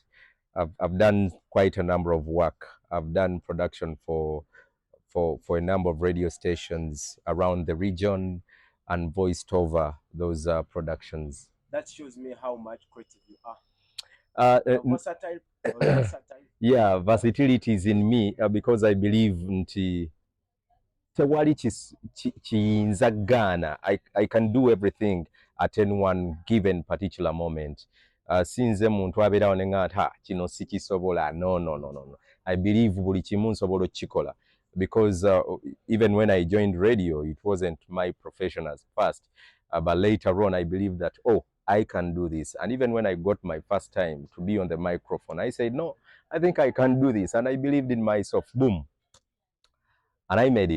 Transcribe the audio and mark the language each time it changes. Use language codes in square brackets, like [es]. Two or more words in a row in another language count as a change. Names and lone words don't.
[en] I've done quite a number of work. I've done production for a number of radio stations around the region and voiced over those productions. That shows me how much creative you are. Versatile. Yeah, versatility is in me because I believe [lg] nti tewali kiyinza gaana. [en] I can do everything at any one given particular moment. [lg] Sinze muntu abeerawo ne ngata kino sikisobola. [en] No. I believe [lg] buli kimu nsobola okikola [en] because even when I joined radio, it wasn't my profession as first, but later on I believe that I can do this. And even when I got my first time to be on the microphone, I said, no, I think I can do this. And I believed in myself. Boom. And I made it.